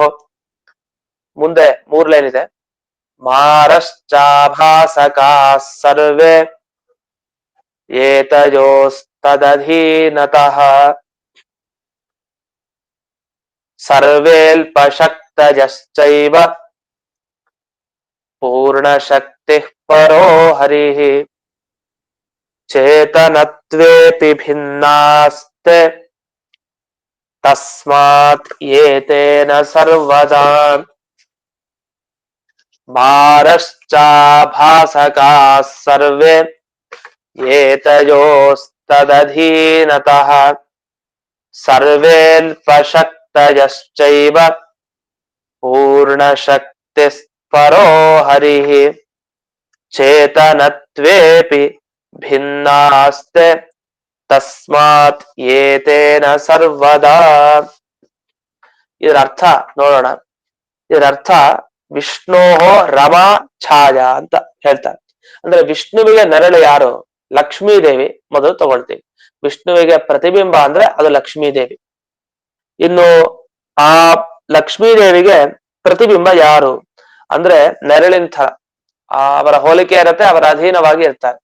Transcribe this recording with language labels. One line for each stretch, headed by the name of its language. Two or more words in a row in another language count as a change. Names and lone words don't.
Kannada: ಮುಂದೆ 3 ಲೈನ್ ಇದೆ.
Sanskrit: ಮಾರಶ್ಚಾಭಾಸಕಾಃ ಸರ್ವೇ ಏತಯೋಸ್ತದಧೀನತಃ ಸರ್ವೇಲ್ಪಶಕ್ತಯಶ್ಚೈವ ಪೂರ್ಣಶಕ್ತಿಃ ಪರೋ ಹರಿಃ ಚೇತನತ್ವೇಪಿ ಭಿನ್ನಾಸ್ತೆ ತಸ್ಮಾತ್ ಏತೇನ ಸರ್ವದಾ ಮಾರಶ್ಚಾಭಾಸಕಾಃ ಸರ್ವೇ ಏತಯೋಸ್ತದಧೀನತಃ ಸರ್ವೇಲ್ಪಶಕ್ತಯಶ್ಚೈವ ಪೂರ್ಣಶಕ್ತಿಃ ಪರೋ ಹರಿಃ ಚೇತನತ್ವೇಪಿ ಭಿನ್ನಾಸ್ತೆ ತಸ್ಮಾತ್ ಏತೇನ ಸರ್ವದಾ.
Kannada: ಇದರ ಅರ್ಥ ನೋಡೋಣ. ಇದರ ಅರ್ಥ ವಿಷ್ಣೋ ರಮಾ ಛಾಯಾ ಅಂತ ಹೇಳ್ತಾರೆ. ಅಂದ್ರೆ ವಿಷ್ಣುವಿಗೆ ನೆರಳು ಯಾರು? ಲಕ್ಷ್ಮೀ ದೇವಿ ಮೊದಲು ತಗೊಳ್ತೀವಿ. ವಿಷ್ಣುವಿಗೆ ಪ್ರತಿಬಿಂಬ ಅಂದ್ರೆ ಅದು ಲಕ್ಷ್ಮೀ ದೇವಿ. ಇನ್ನು ಆ ಲಕ್ಷ್ಮೀ ದೇವಿಗೆ ಪ್ರತಿಬಿಂಬ ಯಾರು ಅಂದ್ರೆ ನೆರಳಿನ ಥರ ಅವರ ಹೋಲಿಕೆ ಇರತ್ತೆ, ಅವರ ಅಧೀನವಾಗಿ ಇರ್ತಾರೆ.